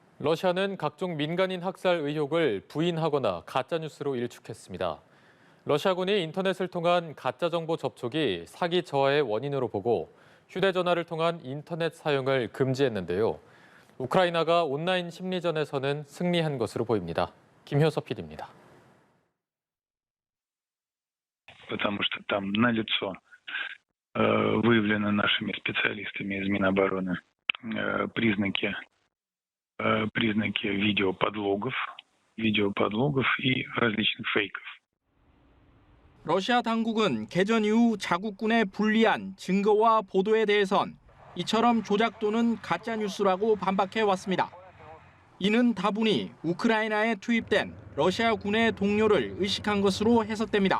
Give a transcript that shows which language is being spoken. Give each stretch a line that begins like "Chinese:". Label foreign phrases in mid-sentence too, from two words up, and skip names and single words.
Korean: 러시아는 각종 민간인 학살 의혹을 부인하거나 가짜뉴스로 일축했습니다. 러시아군이 인터넷을 통한 가짜 정보 접촉이 사기 저하의 원인으로 보고 휴대전화를 통한 인터넷 사용을 금지했는데요. 우크라이나가 온라인 심리전에서는 승리한 것으로 보입니다. 김효섭 PD입니다.
Russian: Потому что там налицо выявлены нашими специалистами из Минобороны признаки видеоподлогов и различных фейков.
Korean: 러시아 당국은 개전 이후 자국군의 불리한 증거와 보도에 대해선 이처럼 조작 또는 가짜 뉴스라고 반박해 왔습니다. 이는 다분히 우크라이나에 투입된 러시아군의 동료를 의식한 것으로 해석됩니다.